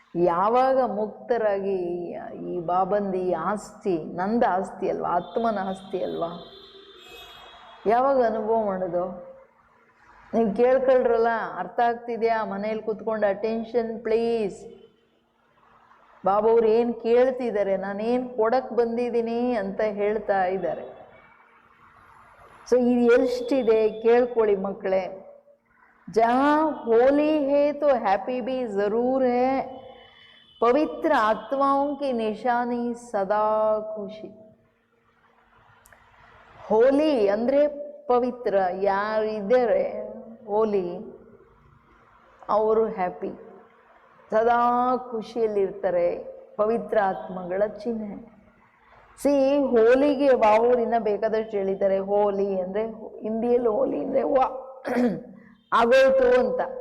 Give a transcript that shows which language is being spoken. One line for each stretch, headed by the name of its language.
Kannada: ಯಾವಾಗ ಮುಕ್ತರಾಗಿ ಈ ಬಾಬಂದಿ ಆಸ್ತಿ ನಂದ ಆಸ್ತಿ ಅಲ್ವಾ, ಆತ್ಮನ ಆಸ್ತಿ ಅಲ್ವಾ, ಯಾವಾಗ ಅನುಭವ ಮಾಡೋದು? ನೀವು ಕೇಳ್ಕೊಳ್ರಲ್ಲ, ಅರ್ಥ ಆಗ್ತಿದೆಯಾ? ಮನೇಲಿ ಕೂತ್ಕೊಂಡು ಅಟೆನ್ಷನ್ ಪ್ಲೀಸ್. ಬಾಬವ್ರು ಏನು ಕೇಳ್ತಿದ್ದಾರೆ, ನಾನೇನು ಕೊಡಕ್ಕೆ ಬಂದಿದ್ದೀನಿ ಅಂತ ಹೇಳ್ತಾ ಇದ್ದಾರೆ. ಸೊ ಇದು ಎಷ್ಟಿದೆ ಕೇಳ್ಕೊಳ್ಳಿ ಮಕ್ಕಳೇ.
Hindi: ಜहाँ होली है तो हैप्पी भी ज़रूर है, पवित्र आत्माओं की निशानी सदा खुशी.
Kannada: ಹೋಲಿ ಅಂದರೆ ಪವಿತ್ರ. ಯಾರಿದ್ದಾರೆ ಹೋಲಿ ಅವರು ಹ್ಯಾಪಿ, ಸದಾ ಖುಷಿಯಲ್ಲಿರ್ತಾರೆ, ಪವಿತ್ರ ಆತ್ಮಗಳ ಚಿಹ್ನೆ. ಸಿ ಹೋಲಿಗೆ ಬಾವೂರಿನ ಬೇಕಾದಷ್ಟು ಹೇಳಿದ್ದಾರೆ. ಹೋಲಿ ಅಂದರೆ ಹಿಂದಿಯಲ್ಲಿ ಹೋಲಿ ಅಂದರೆ ವಾ ಆಗೋಯ್ತು ಅಂತ.